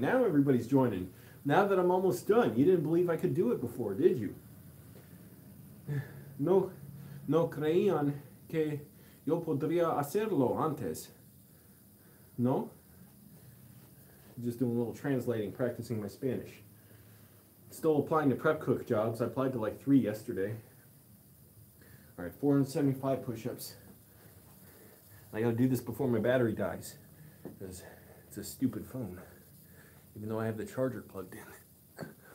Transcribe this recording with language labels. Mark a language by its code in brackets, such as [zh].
[en] Now everybody's joining. Now that I'm almost done. You didn't believe I could do it before, did you? [es] No creían que yo podría hacerlo antes. [en] No? Just doing a little translating, practicing my Spanish. Still applying to prep cook jobs. I applied to like 3 yesterday. All right, 475 push-ups. I gotta do this before my battery dies, because it's a stupid phone, even though I have the charger plugged in.